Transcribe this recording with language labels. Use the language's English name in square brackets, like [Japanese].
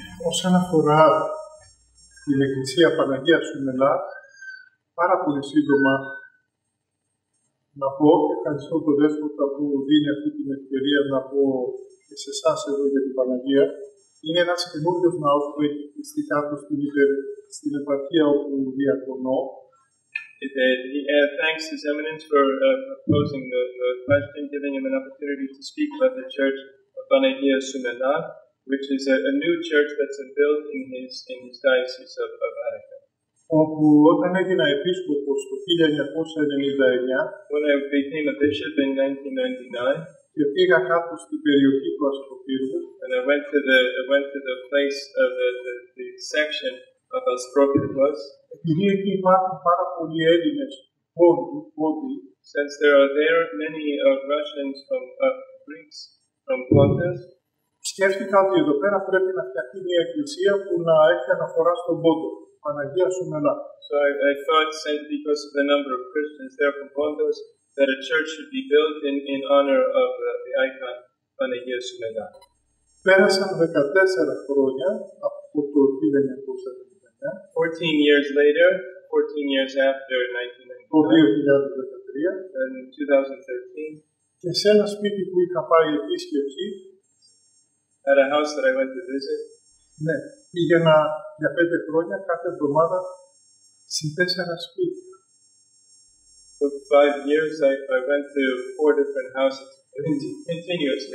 [Greek] Όσον αφορά την Εκκλησία Παναγία Σουμελά, πάρα πολύ σύντομα να πω και ευχαριστώ τον Δέσποτα που δίνει αυτή την ευκαιρία να πω και σε εσάς εδώ για την Παναγία. Είναι ένας καινούριος ναός που έχει χτιστεί κάτω στην επαρχία όπου διακονώ. [English] Thanks His Eminence for posing the question, giving him an opportunity to speak about the church of Panagia Sumela, which is a new church that's been built in his diocese of Attica. [Greek] Όπου όταν έγινα επίσκοπος το 1999, [English] when I became a bishop in 1999, [Greek] και πήγα κάτω στην περιοχή του Ασκοπύργου, [English] and I went to the place of the section of Askropyrgos, [Greek] επειδή εκεί υπάρχουν πάρα πολλοί Έλληνες πόντοι, [English] since there are many Russians from Greeks from Pontus, [Greek] σκέφτηκα ότι εδώ πέρα πρέπει να φτιαχτεί μια εκκλησία που να έχει αναφορά στον πόντο, Παναγία Σουμελά. [English] So I thought, because of the number of Christians there from Pontus, that a church should be built in honor of the icon Panagia Sumela. [Greek] Πέρασαν 14 χρόνια από το 1979. [English] 14 years later, 14 years after [Greek] Το 1999, 2013. [English] and 2013, [Greek] Και σε ένα σπίτι που είχα πάει επίσκεψη, [English] at a house that I went to visit, [Greek] ναι, πήγαινα για 5 χρόνια κάθε εβδομάδα σε 4 σπίτια. [English] for 5 years, I went to 4 different houses continuously,